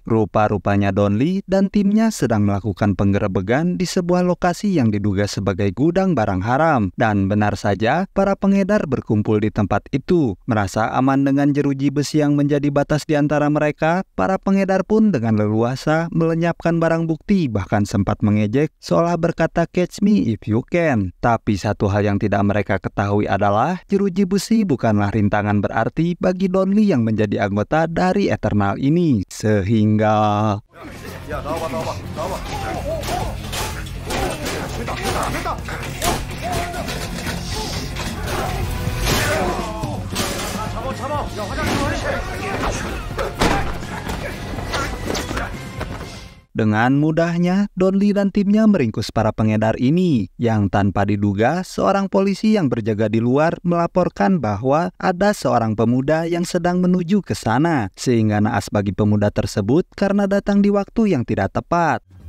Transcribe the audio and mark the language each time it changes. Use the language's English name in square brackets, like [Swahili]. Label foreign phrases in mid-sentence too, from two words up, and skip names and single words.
[Indonesian] Rupa-rupanya Don Lee dan timnya sedang melakukan penggerebekan di sebuah lokasi yang diduga sebagai gudang barang haram. Dan benar saja, para pengedar berkumpul di tempat itu. Merasa aman dengan jeruji besi yang menjadi batas di antara mereka, para pengedar pun dengan leluasa melenyapkan barang bukti, bahkan sempat mengejek seolah berkata [English] "catch me if you can". [Indonesian] Tapi satu hal yang tidak mereka ketahui adalah jeruji besi bukanlah rintangan berarti bagi Don Lee yang menjadi anggota dari Eternal ini. Sehingga [Korean] 야, 나와봐. 잡아. 야, [Indonesian] dengan mudahnya, Don Lee dan timnya meringkus para pengedar ini, yang tanpa diduga seorang polisi yang berjaga di luar melaporkan bahwa ada seorang pemuda yang sedang menuju ke sana, sehingga naas bagi pemuda tersebut karena datang di waktu yang tidak tepat.